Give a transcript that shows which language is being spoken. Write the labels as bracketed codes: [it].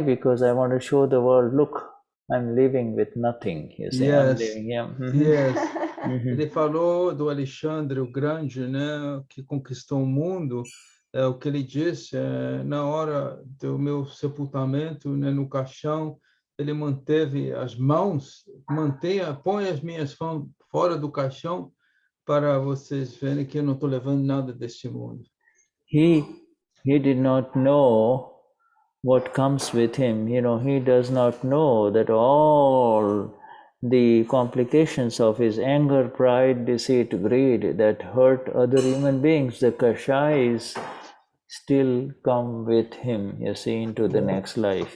[en] Because I want to show the world, look, I'm living with nothing. You see, yes. I'm living here. Yes. [pt] Ele falou do Alexandre o Grande, né, que conquistou o mundo. O que ele disse, na hora do meu sepultamento, né, no caixão, ele manteve as mãos, põe as minhas mãos fora do caixão para vocês verem que eu não estou levando nada deste mundo. [en] He did not know what comes with him. He does not know that all the complications of his anger, pride, deceit, greed that hurt other human beings, the kashais, still come with him, you see, into the next life.